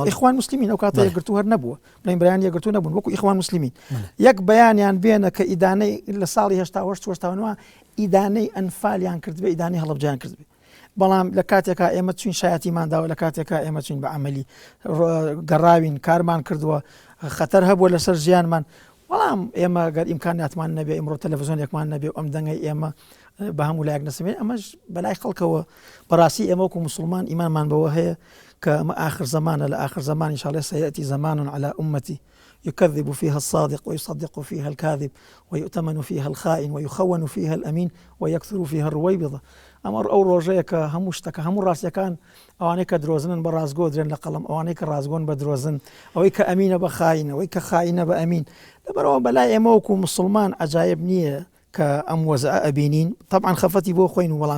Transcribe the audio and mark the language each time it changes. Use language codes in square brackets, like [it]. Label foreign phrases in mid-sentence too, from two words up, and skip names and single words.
[ckb] ئیخوان مسلمین ئەو کاتە یەکگرتو هەر نەبووە بڵین بەیان یەکگرتو نەبوون وەکو ئیخوان مسلمین یەک بەیانیان بێنە کە ئیدانەی لە ساڵی 89 ئیدانەی ئەنفالیان کرد بێ ئیدانەی هەڵەبجەیان کرد بێ بەڵام لە کاتێکا ئێمە چوین شایەتیمانداوە لە کاتێکا ئێمە چوین بە عەمەلی گەڕاوین کارمان کردووە خەتەر هەبووە لەسەر ژیانمان بەڵام ئێمە گەر ئیمکاناتمان نەبێ ئەمڕۆ تەلەڤیزۆنێکمان نەبێ ئەم دەنگەی ئێمە بە هەموو لایەک نەسەبێن ئەمەش بەلای خەڵکەوە بەڕاستی ئێمە وەکو مسلمان ئیمانمان بەوە هەیە کە ئەمە آخر زمانە لە آخر زمان [ar] إن شاء الله سيأتي زمان على أمتي يكذب فيها الصادق ويصدق فيها الكاذب ويؤتمن فيها الخائن ويخون فيها الأمين ويكثر فيها الرويبضة [ckb] ئەمە ئەو ڕۆژەیە کە هەموو شتەکە هەموو ڕاستیەکان ئەوانەی کە درۆزنن بە ڕازگۆ درێن لە قەڵم ئەوانەی کە ڕازگۆن بە درۆزن ئەوەی کە ئەمینە بە خاینە ئەوەی کە خاینە بە ئەمین لەبەرەوە بەلای ئێمە وەکو مسلمان عەجایب نییە کە ئەم وەزعە ئەبینین طبعاً خەفەتی بۆ خۆین و بەڵام